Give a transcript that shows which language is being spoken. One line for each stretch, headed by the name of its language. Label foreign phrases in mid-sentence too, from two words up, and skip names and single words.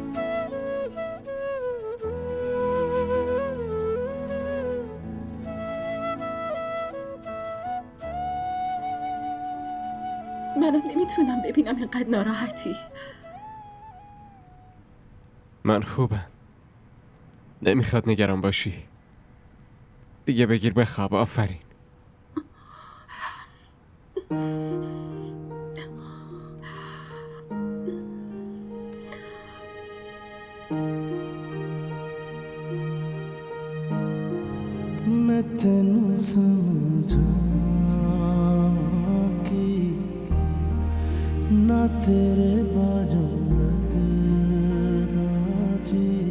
Persian: منم نمیتونم ببینم اینقدر ناراحتی. من خوبم. نمیخواد نگران باشی. دیگه بگیر بخواب. آفرین.
Punjabi: ਮੈਂ ਤੈਨੂੰ ਸਮਝਾ ਕਿ ਨਾ ਤੇਰੇ ਬਾਜੂ ਲਗਦਾ ਜੀ।